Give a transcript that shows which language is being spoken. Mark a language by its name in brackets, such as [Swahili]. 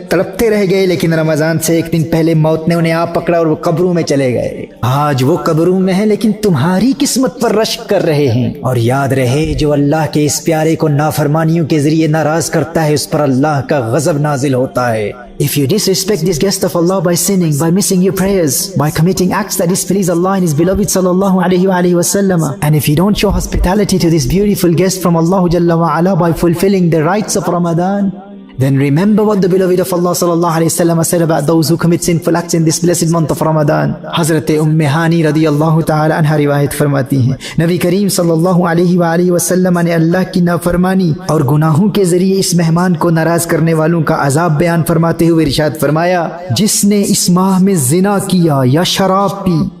[Urdu] تڑپتے رہ گئے، لیکن رمضان سے ایک دن پہلے موت نے انہیں آ پکڑا اور وہ قبروں میں چلے گئے۔ آج وہ قبروں میں ہیں لیکن تمہاری قسمت پر رشک کر رہے ہیں۔ اور یاد رہے، جو اللہ کے اس پیارے کو نافرمانیوں کے ذریعے ناراض کرتا ہے اس پر اللہ کا غضب نازل ہوتا ہے۔ [English] If you disrespect this guest of Allah by sinning, by missing your prayers, by committing acts that displease Allah and His beloved sallallahu alaihi wasallam, and if you don't show hospitality to this beautiful guest from Allah Jalla wa Ala by fulfilling the rites of Ramadan, then remember what the beloved of Allah sallallahu alaihi wasallam said about those who commit sinful acts in this blessed month of Ramadan. [Urdu] Hazrat Hani radiyallahu ta'ala anha riwayat فرماتی ہیں نبی کریم صلی اللہ علیہ وسلم نے اللہ کی نافرمانی اور گناہوں کے ذریعے اس مہمان کو ناراض کرنے والوں کا عذاب بیان فرماتے ہوئے ارشاد فرمایا، جس نے اس ماہ میں زنا کیا یا شراب پی